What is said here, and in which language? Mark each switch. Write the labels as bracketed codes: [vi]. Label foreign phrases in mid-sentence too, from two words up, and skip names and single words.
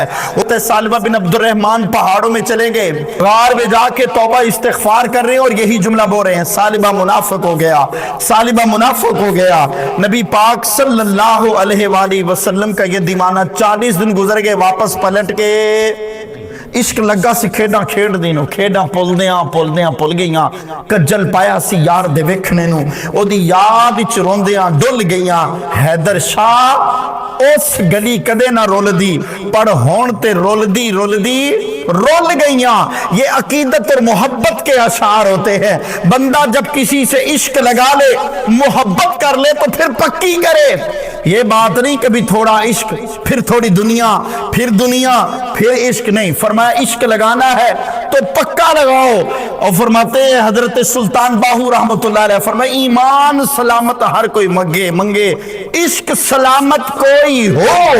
[ur] وہ سالبہ بن عبد الرحمن پہاڑوں میں چلے گئے، غار میں جا کے توبہ استغفار کر رہے ہیں اور یہی جملہ بول رہے ہیں، سالبہ منافق ہو گیا، سالبہ منافق ہو گیا۔ نبی پاک صلی اللہ علیہ وآلہ وسلم کا یہ دیوانہ 40 دن گزر گئے، واپس پلٹ کے [pa] عشق لگا سی کھیڈاں کھیڈ دینو، کھیڈاں پلدیاں پل گئیاں، کجل پایا سی یار دے ویکھنے نو، او دی یاد وچ روندیاں ڈل گئیاں۔ حیدر شاہ اس گلی کدے نہ رول دی، پر ہون تے رول دی رول گئیاں۔ [ur] یہ عقیدت اور محبت کے اشعار ہوتے ہیں۔ بندہ جب کسی سے عشق لگا لے، محبت کر لے تو پھر پکی کرے، یہ بات نہیں کبھی تھوڑا عشق پھر تھوڑی دنیا پھر عشق نہیں۔ فرمایا عشق لگانا ہے تو پکا لگاؤ۔ اور فرماتے ہیں حضرت سلطان باہو رحمت اللہ علیہ، فرمایا [pa] ایمان سلامت ہر کوئی منگے، عشق سلامت کوئی ہو۔